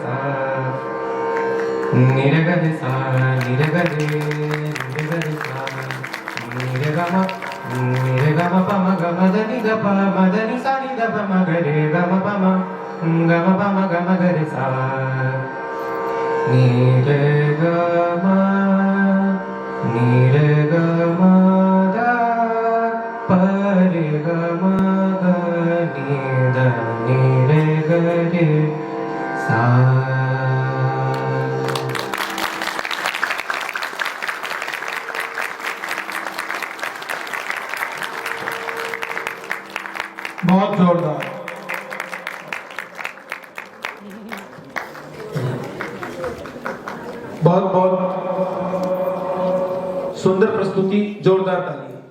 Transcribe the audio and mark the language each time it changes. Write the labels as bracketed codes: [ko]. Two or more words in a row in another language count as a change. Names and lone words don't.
[hi] सा नि रे ग रे सा नि रे ग रे सा नि रे ग म प म ग म द नि ग प म द नि सा नि द प म ग रे ग म प म ग म ग रे सा नि रे ग म द प रे ग म ग नि रे ग रे सा। बहुत जोरदार। बहुत बहुत सुंदर प्रस्तुति, जोरदार ताली।